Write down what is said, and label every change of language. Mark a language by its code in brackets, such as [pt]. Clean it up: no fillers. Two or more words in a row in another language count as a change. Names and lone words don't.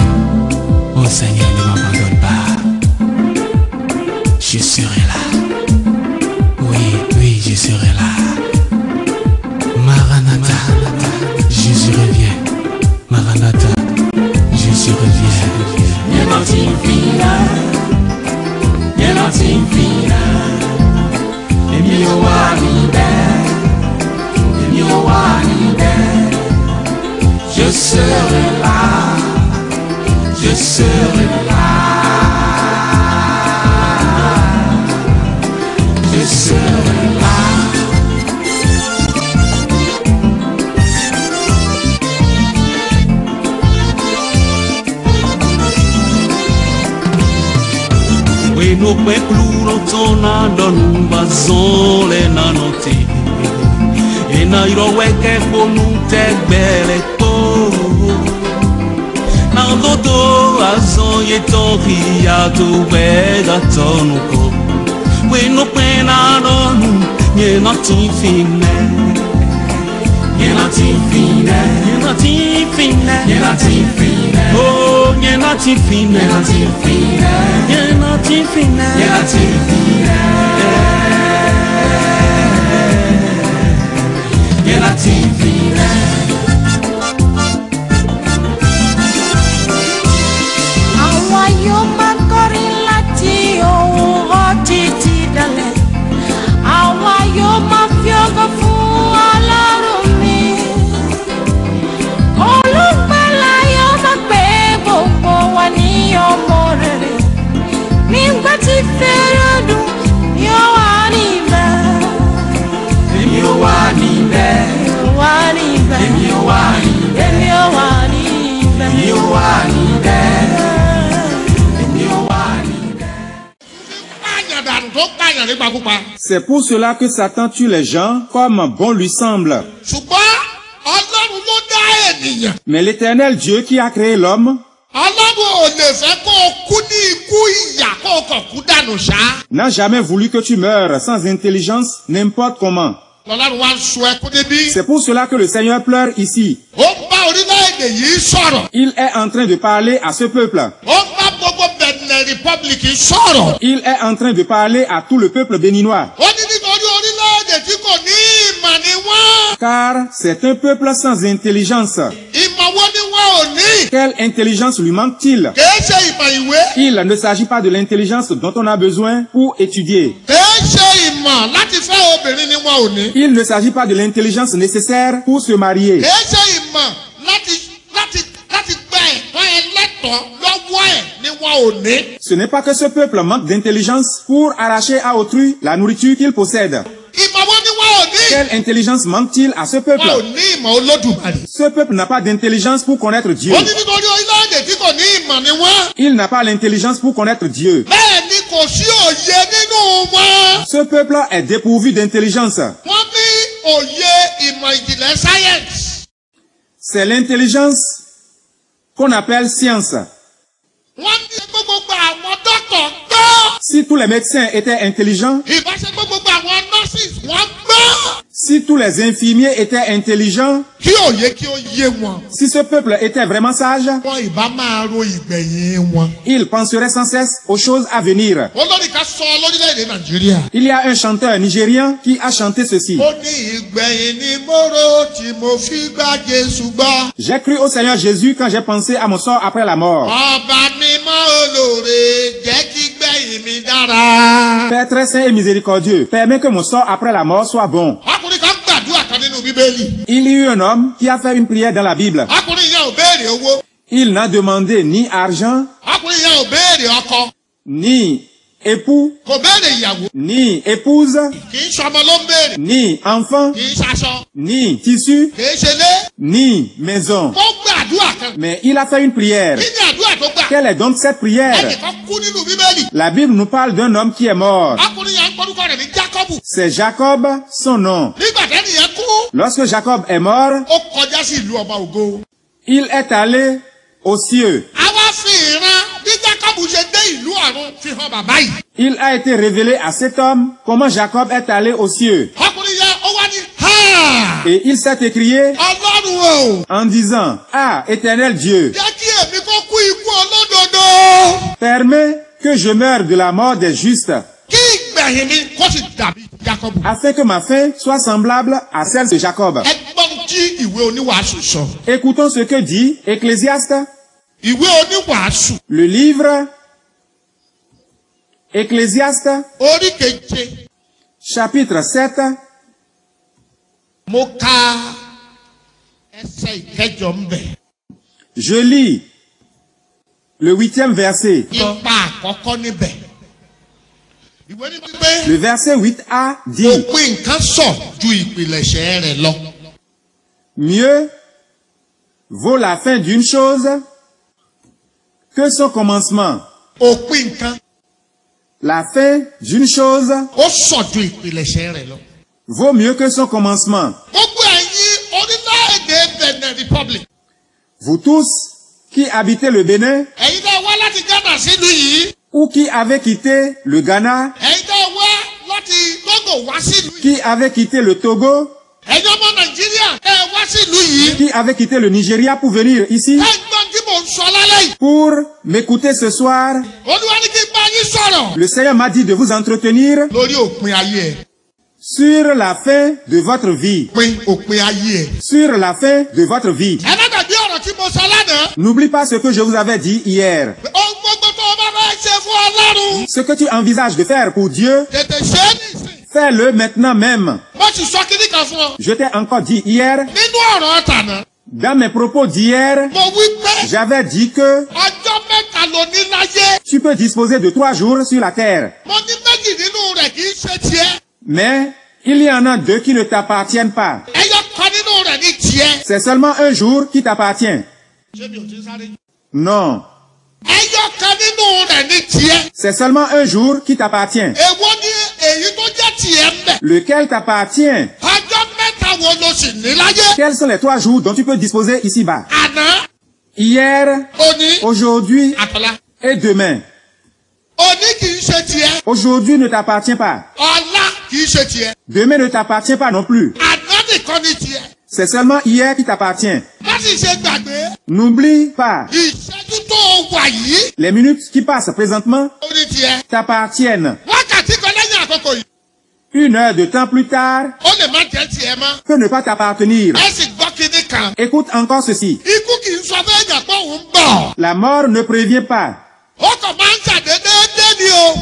[fr] Oh Seigneur, ne m'abandonne pas. Je serai là. Oui, je serai là. Maranatha, Jésus revient. Maranatha, Jésus revient. [en] You're not in fear. You're not in fear. [yo] Emi o wa níbẹ̀. Emi o wa níbẹ̀. [fr] Je serai là. Je serai là. Je serai là. We no pe pluro tona don bazon le nanoti. E na iro weke ponu te bele to. Na dodo azon ye toki ya tu wega tonuko. We no pe na don ye noti fine. Ye noti fine. Ye noti fine. Ye noti fine. Oh, ye noti fine. Ye noti fine. Ye noti fine. Ye noti fine. Ye noti fine. [yo] Àwa yóò máa kọrin láti òwúrọ̀ títí dalẹ́. Àwa yóò máa fi ògo fún Ọlọ́run mi. Olùgbàlà yóò máa pè gbogbo wa ní ọmọ rere. Nígbà tí fèrè dùn, yóò wà níbẹ̀. Èmi ò wà níbẹ̀. Yóò wà níbẹ̀. Èmi ò wà níbẹ̀. Èmi ò wà níbẹ̀. Èmi ò wà níbẹ̀. Èmi ò wà níbẹ̀. [fr] C'est pour cela que Satan tue les gens comme bon lui semble. [yo] ṣùgbọ́n Ọlọ́run ló dá ènìyàn. [fr] Mais l'Éternel Dieu qui a créé l'homme [yo] Ọlọ́run ò lè fẹ́ kó o kú ní ikú ìyà kó o kàn kú dànù ṣá. [fr] n'a jamais voulu que tu meures sans intelligence n'importe comment. [yo] Ọlọ́run wá ń sun ẹkún níbí. [fr] C'est pour cela que le Seigneur pleure ici. [yo] ó ń bá orílẹ̀-èdè yìí sọ̀rọ̀. [fr] Il est en train de parler à ce peuple. [yo] ó ń bá gbogbo Benin Republic sọ̀rọ̀. [fr] Il est en train de parler à tout le peuple béninois. [yo] ó ní nítorí orílẹ̀-èdè tí kò ní ìmọ̀ ni wọ́n. [fr] Car c'est un peuple sans intelligence. [yo] ìmọ̀ wo ni wọ́n ò ní. [fr] Quelle intelligence lui manque-t-il? [yo] kìí ṣe ìmọ̀ ìwé. [fr] Il ne s'agit pas de l'intelligence dont on a besoin pour étudier. [yo] kìí ṣe ìmọ̀ láti fẹ́ obìnrin ni wọ́n ò ní. [fr] Il ne s'agit pas de l'intelligence nécessaire pour se marier. [yo] kìí ṣe ìmọ̀ láti gba ẹ̀tọ́ ẹlẹ́tọ̀ọ́ lọ́wọ́ ẹ̀ ni wọ́n ò ní. [fr] Ce n'est pas que ce peuple manque d'intelligence pour arracher à autrui la nourriture qu'il possède. [yo] ìmọ̀ wo ni wọ́n ò ní. [fr] Quelle intelligence manque-t-il à ce peuple? [yo] wọ́n ò ní ìmọ̀ Olódùmarè. [fr] Ce peuple n'a pas d'intelligence pour connaître Dieu. [yo] ó ní nítorí orílẹ̀-èdè tí kò ní ìmọ̀ ni wọ́n. [fr] Il n'a pas l'intelligence pour connaître Dieu. [yo] bẹ́ẹ̀ ni kò sí òye nínú wọn. [fr] Ce peuple est dépourvu d'intelligence. [yo] wọ́n ní òye ìmọ̀ ìjìnlẹ̀ sáyẹ́ǹsì. [fr] C'est l'intelligence qu'on appelle science. [yo] wọ́n ní gbogbo àwọn dọ́kítọ̀ gbọ́. [fr] Si tous les médecins étaient intelligents, [yo] ìbáṣe gbogbo àwọn nurses wọ́n gbọ́. [fr] si tous les infirmiers étaient intelligents, [yo] kí òye kí ó yé wọn. [fr] si ce peuple était vraiment sage, [yo] wọn ìbá máa ro ìgbẹ̀yìn wọn. [fr] il penserait sans cesse aux choses à venir. [yo] olórí ká sọ lórílẹ̀-èdè Nàìjíríà. [fr] Il y a un chanteur nigérian qui a chanté ceci. [yo] ó ní ìgbẹ̀yìn ni mo rò tí mo fi gba Jésù gbọ́. [fr] J'ai cru au Seigneur Jésus quand j'ai pensé à mon sort après la mort. [yo] ọba mímọ́ olóore jẹ́ kí gbẹ̀yìn mi dára. [fr] Père très saint et miséricordieux, permets que mon sort après la mort soit bon. [yo] ọkùnrin kan gbàdúrà kan nínú Bíbélì. [fr] Il y eut un homme qui a fait une prière dans la Bible. [yo] ọkùnrin yẹn ò béèrè owó. [fr] Il n'a demandé ni argent, [yo] ọkùnrin yẹn ò béèrè ọkọ. [fr] ni époux, [yo] kò béèrè ìyàwó, [fr] ni épouse, [yo] kì í ṣọmọ ló ń béèrè, [fr] ni enfant, [yo] kì í ṣaṣọ, [fr] ni tissu, [yo] kì í ṣe lé. [fr] ni maison. [yo] Ó gbàdúrà kan. [fr] Mais il a fait une prière. [yo] Kí ni àdúrà tó gbà? [fr] Quelle est donc cette prière? [yo] Ẹnìkan kú nínú Bíbélì. [fr] La Bible nous parle d'un homme qui est mort. [yo] Ọkùnrin yẹn ń porúkọ rẹ̀ ní Jákọ́bù. [fr] C'est Jacob, son nom. [yo] Nígbà tẹ́ni yẹn kú, [fr] Lorsque Jacob est mort, [yo] ó kọjá sí ìlú ọba ògo. [fr] il est allé aux cieux. [yo] Àwa fi ìran bí Jákọ́bù ṣe dé ìlú ọ̀run fi hàn bàbá yìí. [fr] Il a été révélé à cet homme comment Jacob est allé aux cieux. [yo] Ọkùnrin yẹn ó wá ní ha! [fr] Et il s'est écrié [yo] Ọlọ́run o! [fr] en disant, ah, éternel Dieu, [yo] Jẹ́ kí èmi kó kú ikú olódodo. [fr] permets que je meure de la mort des justes, [yo] Kí ìgbẹ̀yìn mi kó sì dàbí Jákọ́bù. [fr] afin que ma fin soit semblable à celle de Jacob. [yo] Ẹgbọ́n tí ìwé oníwàásù sọ. [fr] Écoutons ce que dit Ecclésiaste, [yo] Ìwé oníwàásù [fr] le livre Ecclésiaste, [yo] orí keje. [fr] chapitre 7, [yo] Mo ka ẹsẹ̀ ìkẹjọ ń bẹ̀. [fr] je lis le 8e verset. [yo] Ipa àkọ́kọ́ níbẹ̀. Ìwé ní pé [fr] Le verset 8a dit, [yo] òpin nǹkan sọ ju ìpìlẹ̀ṣẹ̀ rẹ̀ lọ. [fr] mieux vaut la fin d'une chose que son commencement. [yo] Òpin nǹkan [fr] La fin d'une chose [yo] ó sọ ju ìpìlẹ̀ṣẹ̀ rẹ̀ lọ. [fr] vaut mieux que son commencement. [yo] Gbogbo ẹ̀yin orílẹ̀-èdè Benin Republic. [fr] Vous tous qui habitez le Bénin [yo] Ẹ̀yin náà wá láti Ghana sílùú yìí. [fr] ou qui avez quitté le Ghana, [yo] Ẹ̀yin náà wá láti Togo wá sílùú yìí. [fr] qui avez quitté le Togo, [yo] Ẹ̀yin ọmọ Nàìjíríà ẹ wá sílùú yìí. [fr] qui avez quitté le Nigeria pour venir ici, [yo] Ẹgbọ́n tí mò ń sọ lálẹ́ yìí. [fr] pour m'écouter ce soir, [yo] Olúwa ní kí n bá yín sọ̀rọ̀. [fr] le Seigneur m'a dit de vous entretenir [yo] Lórí òpin ayé ẹ̀. [fr] sur la fin de votre vie. [yo] Òpin ayé ẹ̀. [fr] Sur la fin de votre vie. [yo] Ẹ má gbàgbé ọ̀rọ̀ tí mo sọ lánàá. [fr] N'oublie pas ce que je vous avais dit hier. [yo] Ohun gbogbo tó o bá fẹ́ ṣe fún Ọlọ́run. [fr] Ce que tu envisages de faire pour Dieu, [yo] Tètè ṣe é nìsín. [fr] fais-le maintenant même. [yo] Mo sì sọ kíní kan fún ọ. [fr] Je t'ai encore dit hier, [yo] Nínú ọ̀rọ̀ tànà. [fr] dans mes propos d'hier, [yo] Mo wí pé [fr] j'avais dit que [yo] ọjọ́ mẹ́ta ló ní láyé. [fr] tu peux disposer de 3 jours sur la terre. [yo] Mo ní méjì nínú rẹ̀ kì í ṣe tiẹ̀. [fr] Mais il y en a 2 qui ne t'appartiennent pas. [yo] Ẹyọ kan nínú rẹ̀ ní tiẹ̀. [fr] C'est seulement un jour qui t'appartient. [yo] Ṣé mi ò ti sáré? [fr] Non, [yo] Ẹyọ kan nínú rẹ̀ ní tiẹ̀. [fr] c'est seulement un jour qui t'appartient. [yo] Èwo ni èyí tó jẹ́ tiẹ̀ ń bẹ̀? [fr] Lequel t'appartient? [yo] Ọjọ́ mẹ́ta wo ló sì ní láyé? [fr] Quels sont les 3 jours dont tu peux disposer ici-bas? [yo] Àná, [fr] Hier, [yo] òní, [fr] aujourd'hui [yo] àtọ̀lá. [fr] et demain. [yo] Òní kì í ṣe tiẹ̀. [fr] Aujourd'hui ne t'appartient pas. [yo] Ọ̀la kì í ṣe tiẹ̀. [fr] Demain ne t'appartient pas non plus. [yo] Àná nìkan ní tiẹ̀. [fr] C'est seulement hier qui t'appartient. [yo] Má sì ṣe gbàgbé. [fr] N'oublie pas, [yo] Ìṣẹ́jú tó wà yìí. [fr] les minutes qui passent présentement [yo] Ó ní tiẹ̀. [fr] t'appartiennent. [yo] Wákàtí kan lẹ́yìn àkókò yìí. [fr] 1 heure de temps plus tard [yo] Ó lè má jẹ́ tiẹ̀ mọ́. [fr] peut ne pas t'appartenir. [yo] Ẹ sì gbọ́ kíní kan. [fr] Écoute encore ceci. [yo] Ikú kì í sọ fẹ́ yàn pé òun bọ̀. [fr] La mort ne prévient pas. [yo] Ó kàn máa ń ṣàdédé dé ni o.